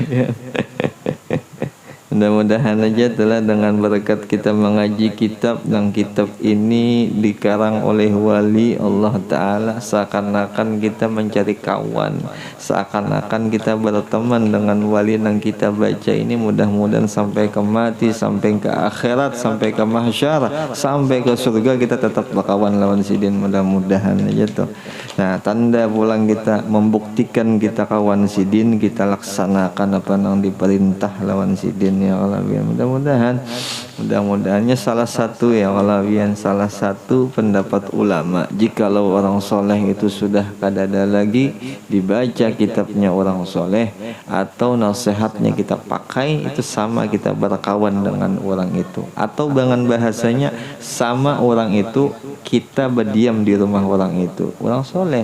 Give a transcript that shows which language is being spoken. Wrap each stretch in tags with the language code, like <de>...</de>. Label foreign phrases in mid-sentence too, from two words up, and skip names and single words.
<id>Mudah-mudahan aja telah dengan berkat kita mengaji kitab, dan kitab ini dikarang oleh wali Allah Ta'ala, seakan-akan kita mencari kawan, seakan-akan kita berteman dengan wali yang kita baca ini. Mudah-mudahan sampai ke mati, sampai ke akhirat, sampai ke mahsyar, sampai ke surga kita tetap berkawan lawan sidin. Mudah-mudahan aja tuh. Nah tanda pulang kita membuktikan kita kawan sidin, kita laksanakan apa yang diperintah lawan sidin</id> <ar>يا الله.</ar> <id>Mudah-mudahannya salah satu</id> <ar>يا الله,</ar> <id>salah satu pendapat ulama, jikalau orang soleh itu sudah kadada lagi dibaca kitabnya orang soleh atau nasihatnya kita pakai, itu sama kita berkawan dengan orang itu, atau dengan bahasanya sama orang itu kita berdiam di rumah orang itu, orang soleh.</id>